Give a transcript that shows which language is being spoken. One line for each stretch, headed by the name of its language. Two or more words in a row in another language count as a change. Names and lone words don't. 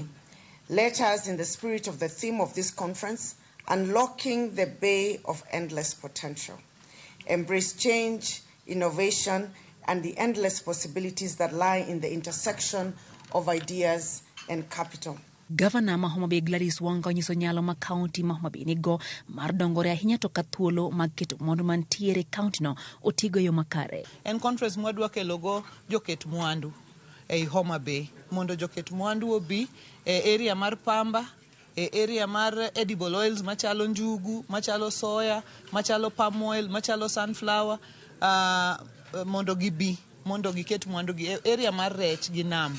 English: Let us, in the spirit of the theme of this conference, unlocking the bay of endless potential, embrace change, innovation, and the endless possibilities that lie in the intersection of ideas and capital.
Luo (Kenya and Tanzania): Governor ma Homa Bay Gladys Wanga onyiso nyalo ma kaunti ma Homa Bay nigo mar dongore ahinya to ka thuolo mag keto mwandu mantiere kauntino otigo yo makare. En conference mwadwa kelogo joket mwandu e Homa Bay mondo joket mwandu obi e area mar pamba, e area mar
English: edible oils
Luo (Kenya and Tanzania): machalo njugu, machalo soya, machalo
English: palm oil,
Luo (Kenya and Tanzania): machalo sunflower, mondo gibi, mondo giket mwandu gi area mar rech gi nam.